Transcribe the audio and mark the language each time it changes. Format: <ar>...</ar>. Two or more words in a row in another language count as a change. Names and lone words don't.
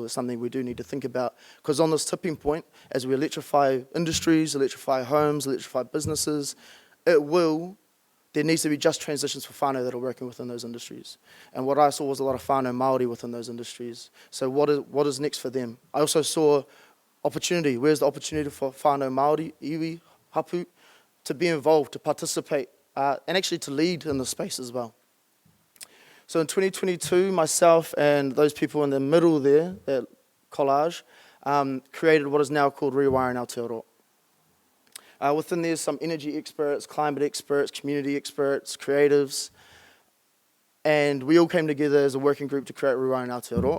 <en>It's something we do need to think about. Because on this tipping point, as we electrify industries, electrify homes, electrify businesses, there needs to be just transitions for whānau that are working within those industries. And what I saw was a lot of</en> <mi>whānau Māori</mi> <en>within those industries. So what is next for them? I also saw opportunity. Where's the opportunity for</en> <mi>whānau Māori, iwi, hapu,</mi> <en>to be involved, to participate, and actually to lead in the space as well. So in 2022, myself and those people in the middle there, that collage, created what is now called Rewiring Aotearoa. Within there's some energy experts, climate experts, community experts, creatives, and we all came together as a working group to create Rewiring Aotearoa.</en>